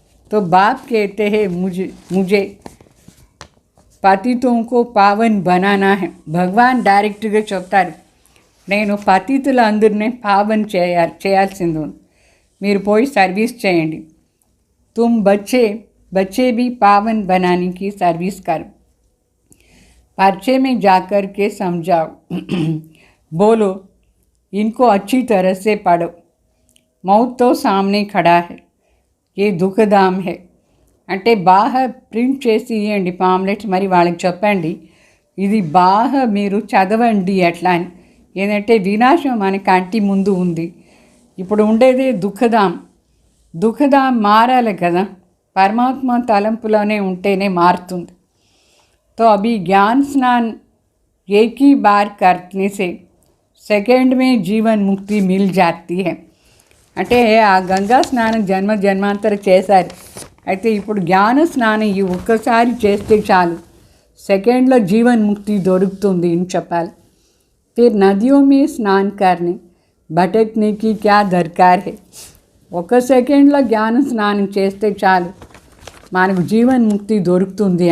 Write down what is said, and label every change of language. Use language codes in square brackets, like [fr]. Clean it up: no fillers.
[hi] तो बाप कहते हैं मुझे పతితోं को पावन बनाना है. [te] భగవాన్ డైరెక్ట్గా చెప్తారు, నేను పతితులందరినీ పావన్ చేయాల్సింది, మీరు పోయి సర్వీస్ చేయండి. [hi] तुम बच्चे भी पावन बनाने की सर्विस करो. पर्चे में जाकर के समझाओ, बोलो इनको अच्छी तरह से पढ़ो. मौत तो सामने खड़ा है, ये दुखधाम है. [te] అంటే బాగా ప్రింట్ చేసి ఇవ్వండి పాంప్లెట్స్, మరి వాళ్ళకి చెప్పండి ఇది బాగా మీరు చదవండి ఎట్లా అని. ఏంటంటే వినాశం మన కంటి ముందు ఉంది. ఇప్పుడు ఉండేది దుఃఖదాం మారాలి కదా, పరమాత్మ తలంపులోనే ఉంటేనే మారుతుంది. [hi] तो अभी ज्ञान स्नान एक ही बार करने से सेकंड में जीवन मुक्ति मिल जाती है. [te] అంటే ఆ గంగా స్నానం జన్మాంతర చేశారు, అయితే ఇప్పుడు జ్ఞాన స్నానం ఈ ఒక్కసారి చేస్తే చాలు, సెకండ్లో జీవన్ ముక్తి దొరుకుతుంది అని చెప్పాలి. [hi] फिर नदियों में स्नान करने भटकने की क्या दरकार है. [te] ఒక సెకండ్లో జ్ఞాన స్నానం చేస్తే చాలు మనకు జీవన్ ముక్తి దొరుకుతుంది.